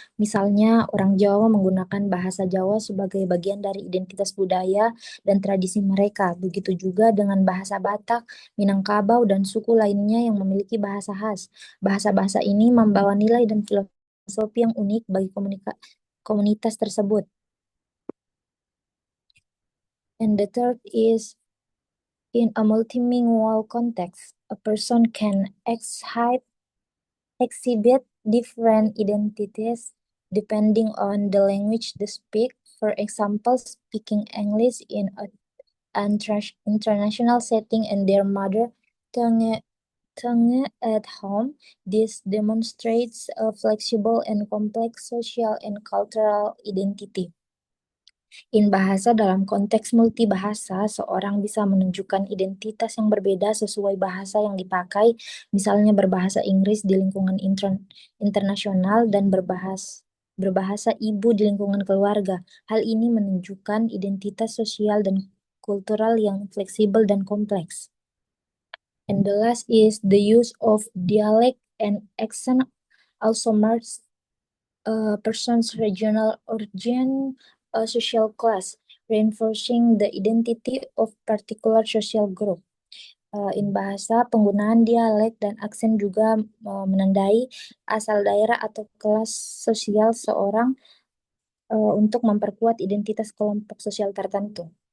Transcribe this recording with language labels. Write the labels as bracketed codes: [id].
[id] Misalnya, orang Jawa menggunakan bahasa Jawa sebagai bagian dari identitas budaya dan tradisi mereka. Begitu juga dengan bahasa Batak, Minangkabau, dan suku lainnya yang memiliki bahasa khas. Bahasa-bahasa ini membawa nilai dan filosofi yang unik bagi komunitas tersebut. [en] And the third is, in a multilingual context, a person can exhibit different identities depending on the language they speak. For example, speaking English in an international setting and their mother tongue at home. This demonstrates a flexible and complex social and cultural identity. [id] In bahasa dalam konteks multibahasa, seorang bisa menunjukkan identitas yang berbeda sesuai bahasa yang dipakai, misalnya berbahasa Inggris di lingkungan internasional dan berbahasa ibu di lingkungan keluarga. Hal ini menunjukkan identitas sosial dan kultural yang fleksibel dan kompleks. [en] And the last is the use of dialect and accent also marks a person's regional origin, a social class, reinforcing the identity of particular social group. [id] In bahasa, penggunaan dialek dan aksen juga menandai asal daerah atau kelas sosial seorang untuk memperkuat identitas kelompok sosial tertentu.